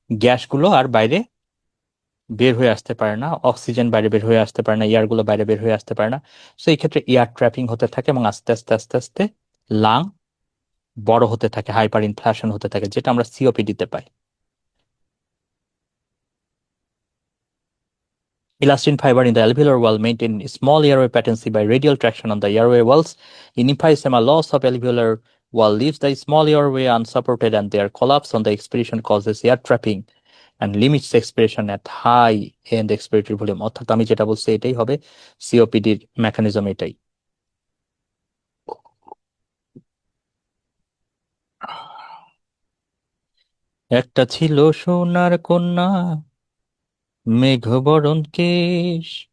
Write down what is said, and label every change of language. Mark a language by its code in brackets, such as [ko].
[bn] গ্যাসগুলো আর বাইরে বের হয়ে আসতে পারে না, অক্সিজেন বাইরে বের হয়ে আসতে পারে না, এয়ারগুলো বাইরে বের হয়ে আসতে পারে না। সো এই ক্ষেত্রে এয়ার ট্র্যাপিং হতে থাকে এবং আস্তে আস্তে আস্তে আস্তে লাং বড় হতে থাকে, হাইপার ইনফ্লেশন হতে থাকে, যেটা আমরা সিওপিডিতে পাই। [en] Elastin fiber in the alveolar wall maintain small airway patency by radial traction on the airway walls. In emphysema, loss of alveolar wall leaves the small airway unsupported, and their collapse on the expiration causes air trapping and limits expiration at high end expiratory volume. [bn] অর্থাৎ আমি যেটা বলছি এটাই হবে সিওপিডির mechanism, এটাই। একটা ছিল সোনার কন্যা, মেঘবরণ কেশ।